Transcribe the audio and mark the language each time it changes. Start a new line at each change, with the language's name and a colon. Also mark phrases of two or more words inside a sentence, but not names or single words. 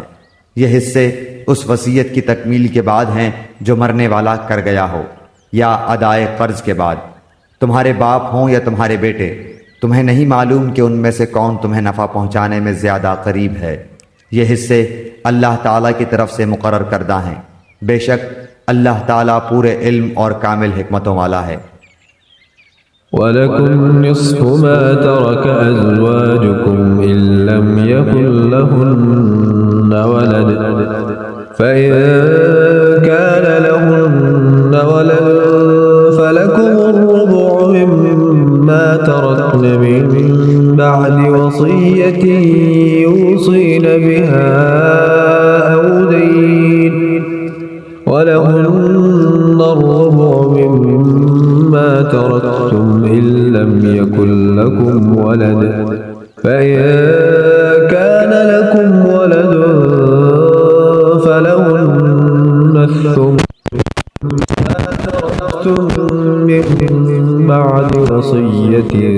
Urdu: یہ حصے اس وصیت کی تکمیل کے بعد ہیں جو مرنے والا کر گیا ہو، یا ادائے قرض کے بعد. تمہارے باپ ہوں یا تمہارے بیٹے، تمہیں نہیں معلوم کہ ان میں سے کون تمہیں نفع پہنچانے میں زیادہ قریب ہے. یہ حصے اللہ تعالیٰ کی طرف سے مقرر کردہ ہیں. بیشک اللہ تعالیٰ پورے علم اور کامل حکمتوں والا ہے.
Arabic: ولكم نصف ما ترك أزواجكم إن لم يكن لهن ولد فإن كان لهن ولد فلكم الربع مما تركن من بعد وصية يوصين بها أو دين ولهن الربع مما تركتم إن لم يكن لكم ولد فإن كان لكم ولد فلهن الثمن ما تركتم من بعد وصية